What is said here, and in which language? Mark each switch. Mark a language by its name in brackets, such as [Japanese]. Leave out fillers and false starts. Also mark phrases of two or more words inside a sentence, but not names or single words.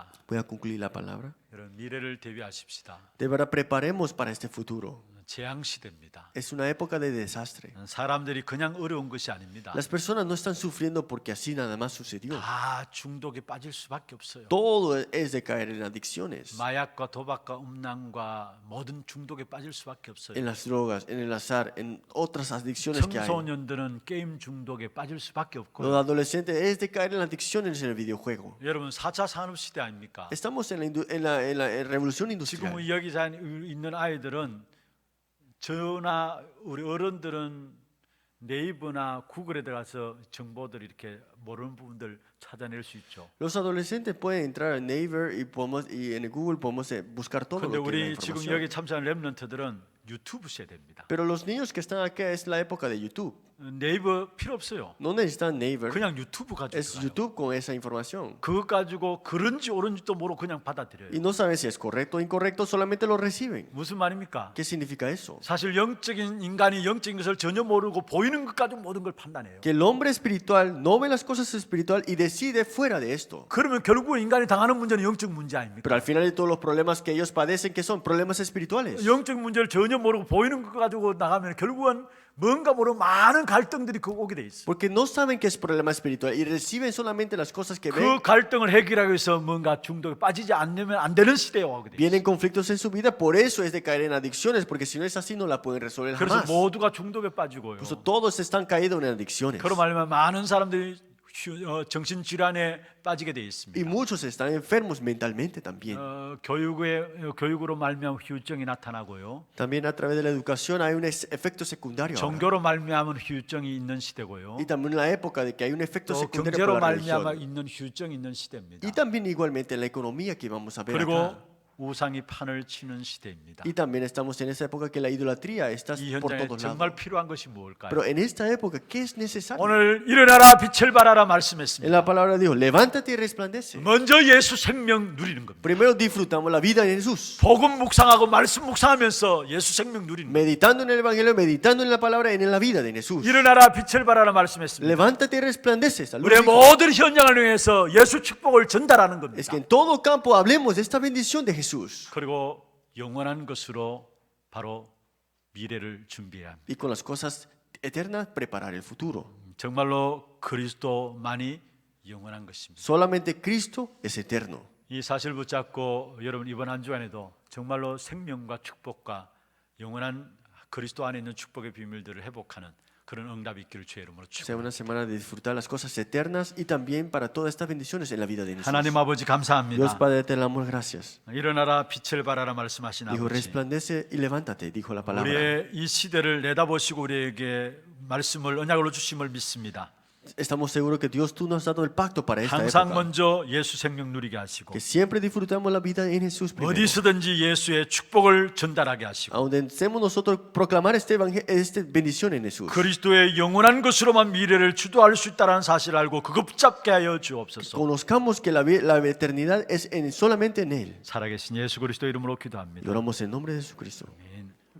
[Spanish] Voy a concluir la palabra. [Korean] 여러분 미래를 대비하십시다. [Spanish] De verdad preparemos para este futuro. [Korean] 재앙 시대입니다. [Spanish] Es una época de desastre. [Korean] 사람들이 그냥 어려운 것이 아닙니다. [Spanish] Las personas no están sufriendo porque así nada más sucedió. [Korean] 다 중독에 빠질 수밖에 없어요. [Spanish] Todo es de caer en adicciones, [Korean] 마약과 도박과 음란과 모든 중독에 빠질 수밖에 없어요. [Spanish] en las drogas, en el azar, en otras adicciones que hay. [Korean] 청소년들은 게임 중독에 빠질 수밖에 [Spanish] Los [Korean] 없고요. [Spanish] adolescentes es de caer en adicciones en el videojuego. [Korean] 여러분 4차 산업 시대 아닙니까? [Spanish] Estamos en la revolución industrial. [Korean] 지금 여기 있는 아이들은 저나 우리 어른들은 네이버나 구글에 들어가서 정보들 이렇게 모르는 부분들 찾아낼 수 있죠. [Spanish] Los adolescentes pueden entrar en Naver y en Google podemos buscar todo [Korean] 그런데 [Spanish] lo que es la [Korean] 우리 지금 [Spanish] información. [Korean] 여기 참석한 랩런트들은 유튜브 세대입니다. [Spanish] Pero los niños que están acá es la época de YouTube. [Korean] 네이버 필요 없어요. [Spanish] No necesitan Naver, [Korean] 그냥 유튜브 가지고 [Spanish] es [Korean] 들어가요. [Spanish] YouTube con esa información. [Korean] 그것 가지고 그런지 옳은지도 모르고 그냥 받아들여요. [Spanish] Y no saben si es correcto o incorrecto, solamente lo reciben. [Korean] 무슨 말입니까? [Spanish] ¿Qué significa eso? [Korean] 사실 영적인 인간이 영적인 것을 전혀 모르고 보이는 것 가지고 모든 걸 판단해요. [Spanish] Que el hombre espiritual no ve las cosas espiritual y decide fuera de esto. [Korean] 그러면 결국 인간이 당하는 문제는 영적 문제 아닙니까? [Spanish] Pero al final de todos los problemas que ellos padecen, que son problemas espirituales. [Korean] 영적 문제를 전혀 모르고 보이는 것 가지고 나가면 결국은 뭔가 모르고 많은 갈등들이 그 오게 돼 있어. [Spanish] Porque no saben que es problema espiritual y reciben solamente las cosas que ven. [Korean] 그 갈등을 해결하기 위해서 뭔가 중독에 빠지지 않으면 안 되는 시대에 오게 돼. [Spanish] Vienen conflictos en su vida, por eso es de caer en adicciones, porque si no es así no la pueden resolver [Korean] 그래서 [Spanish] jamás. [Korean] 모두가 중독에 빠지고요. [Spanish] Por eso todos están caídos en adicciones. [Korean] 그로 말하면 많은 사람들이 정신 질환에 빠지게 돼 [Spanish] Y [Korean] 있습니다. [Spanish] muchos están enfermos mentalmente también. [Korean] 교육으로 말미암은 후유증이 나타나고요. [Spanish] También a través de la educación hay un efecto secundario. ahora. [Korean] 종교로 말미암은 후유증이 있는 시대고요. [Spanish] Y también en la época de que hay un efecto [Korean] 또 [Spanish] secundario [Korean] 경제로 [Spanish] por la [Korean] 말미암아 [Spanish] religión. [Korean] 있는 후유증이 있는 시대입니다. [Spanish] Y también igualmente en la economía que vamos a ver [Korean] 그리고 [Spanish] acá. [Korean] 우상이 판을 치는 시대입니다. [Spanish] Y también estamos en esa época que la idolatría está [Korean] 이 [Spanish] por [Korean] 현장에 [Spanish] todos [Korean] 정말 [Spanish] lados. [Korean] 필요한 것이 무엇일까요? [Spanish] Pero en esta época, ¿qué es necesario? [Korean] 오늘 일어나라 빛을 발하라 [Spanish] En [Korean] 말씀했습니다. [Spanish] la palabra dijo, levántate y resplandece. [Korean] 먼저 예수 생명 누리는 겁니다. [Spanish] Primero disfrutamos la vida en Jesús. [Korean] 복음 묵상하고 말씀 묵상하면서 예수 생명 누리는 겁니다. [Spanish] Meditando en el Evangelio, meditando en la palabra, en la vida de Jesús. [Korean] 일어나라 빛을 발하라 말씀했습니다. [Spanish] Levántate y resplandece. Esta luz [Korean] 우리의 [Spanish] dijo. [Korean] 모든 현장을 위해서 예수 축복을 전달하는 [Spanish] Es [Korean] 겁니다. [Spanish] que en todo campo hablemos de esta bendición de Jesús. [Korean] 그리고 영원한 것으로 바로 미래를 준비해야 합니다. [Spanish] Y con las cosas eternas preparar el futuro. [Korean] 정말로 그리스도만이 영원한 것입니다. [Spanish] Solamente Cristo es eterno. [Korean] 이 사실 붙잡고 여러분 이번 한 주간에도 정말로 생명과 축복과 영원한 그리스도 안에 있는 축복의 비밀들을 회복하는 그런 응답이 있기를 주의 이름으로 [Spanish] Sea [Korean] 축원합니다. [Spanish] una semana de disfrutar las cosas eternas y también para todas estas bendiciones en la vida de Jesús. [Korean] 하나님 아버지 [Spanish] Dios [Korean] 감사합니다. [Spanish] Padre, te damos gracias. [Korean] 일어나라 빛을 발하라 말씀하신 [Spanish] Dijo, [Korean] 아버지, [Spanish] resplandece y levántate, dijo la palabra. [Korean] 우리의 이 시대를 내다보시고 우리에게 말씀을 언약으로 주심을 믿습니다. [Spanish] Estamos seguros que Dios, tú nos has dado el pacto para esta [Korean] 항상 [Spanish] época. [Korean] 먼저 예수 생명 누리게 하시고 [Spanish] Que siempre disfrutamos la vida en Jesús primero. [Korean] 어디서든지 예수의 축복을 전달하게 하시고 [Spanish] Aunque deseemos nosotros proclamar esta bendición en Jesús. [Korean] 그리스도의 영원한 것으로만 미래를 주도할 수 있다는 사실을 알고 그거 붙잡게 하여 주옵소서. [Spanish] Conozcamos que la eternidad es solamente en Él. [Korean] 살아계신 예수 그리스도 이름으로 [Spanish] Y [Korean] 기도합니다. [Spanish] oramos en nombre de Jesucristo. [Korean] 아멘.